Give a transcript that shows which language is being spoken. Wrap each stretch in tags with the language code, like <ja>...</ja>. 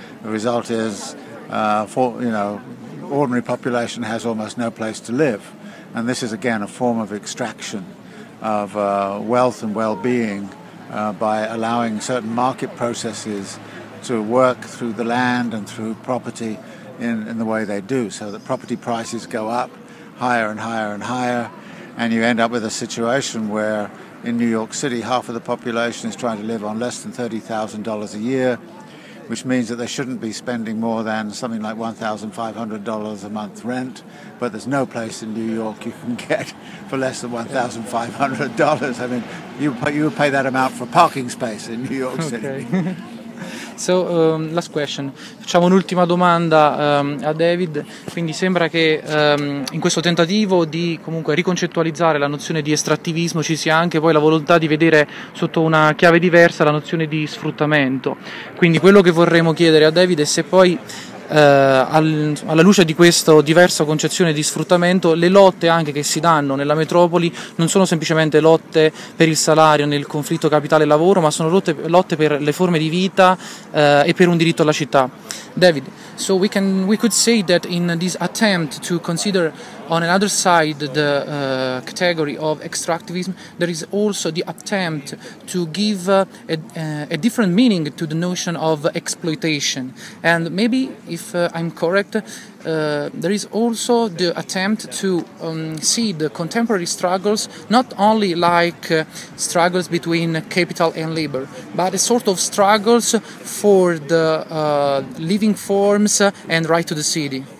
<en>The result is, ordinary population has almost no place to live, and this is again a form of extraction of wealth and well-being by allowing certain market processes to work through the land and through property in the way they do, so that property prices go up higher and higher and higher, and you end up with a situation where in New York City half of the population is trying to live on less than $30,000 a year, which means that they shouldn't be spending more than something like $1,500 a month rent, but there's no place in New York you can get for less than $1,500. I mean, you would pay that amount for a parking space in New York City. Okay. So, last question.</en> <it>Facciamo un'ultima domanda a David. Quindi sembra che in questo tentativo di comunque riconcettualizzare la nozione di estrattivismo ci sia anche poi la volontà di vedere sotto una chiave diversa la nozione di sfruttamento. Quindi quello che vorremmo chiedere a David è se poi alla luce di questa diversa concezione di sfruttamento, le lotte anche che si danno nella metropoli non sono semplicemente lotte per il salario nel conflitto capitale-lavoro, ma sono lotte per le forme di vita e per un diritto alla città.</it> <en>David, so we could say that in this attempt to consider on another side the category of extractivism, there is also the attempt to give a different meaning to the notion of exploitation. And maybe, if I'm correct, there is also the attempt to see the contemporary struggles not only like struggles between capital and labor, but a sort of struggles for the living forms and right to the city.</en>